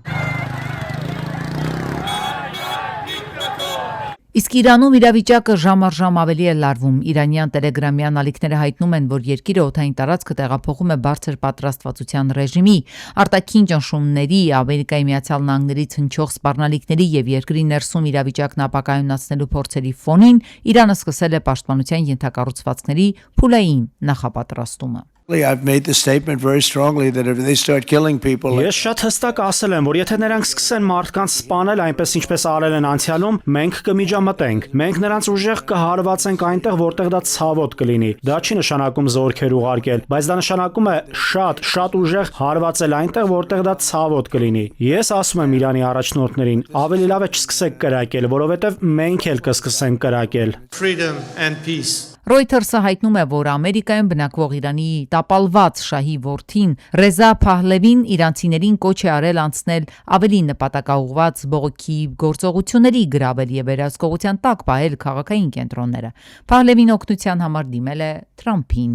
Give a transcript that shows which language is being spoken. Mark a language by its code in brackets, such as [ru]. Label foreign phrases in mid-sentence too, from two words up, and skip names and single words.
[hy] Իսկ Իրանում իրավիճակը ժամ առ ժամ ավելի է լարվում։ Իրանյան տելեգրամյան ալիքները հայտնում են, որ երկիրը օդային տարածքը տեղափոխում է բարձր պատրաստվածության ռեժիմի։ Արտաքին ճնշումների, Ամերիկայի Միացյալ Նահանգներից հնչող սպառնալիքների եւ երկրի ներսում իրավիճակն ապակայունացնելու փորձերի ֆոնին Իրանը սկսել է պաշտպանության ենթակառուցվածքների փուլային նախապատրաստումը։ [en] I've made the statement very strongly that if they start killing people. [hy] Ես շատ հստակ ասել եմ, որ եթե նրանք սկսեն մարդկանց սպանել այնպես ինչպես արել են անցյալում, մենք կմիջամտենք։ Մենք նրանց ուժեղ կհարվածենք այնտեղ, որտեղ դա ցավոտ կլինի։ Դա չի նշանակում զորքեր ուղարկել, բայց դա նշանակում է շատ ուժեղ հարվածել այնտեղ, որտեղ դա ցավոտ կլինի։ Ես ասում եմ Իրանի առաջնորդներին, ավելի լավ է չսկսեք կրակել, որովհետև մենք էլ կսկսենք կրակել։ [en] Freedom and peace. [hy] Reuters-ը հայտնում է, որ Ամերիկայում բնակվող Իրանի տապալված շահի որդին Ռեզա Փահլևին իրանցիներին կոչ է արել անցնել ավելի նպատակաուղղված բողոքի գործողությունների, գրավել եւ վերահսկողության տակ պահել քաղաքային կենտրոնները։ Փահլևին օգնության համար դիմել է Թրամփին։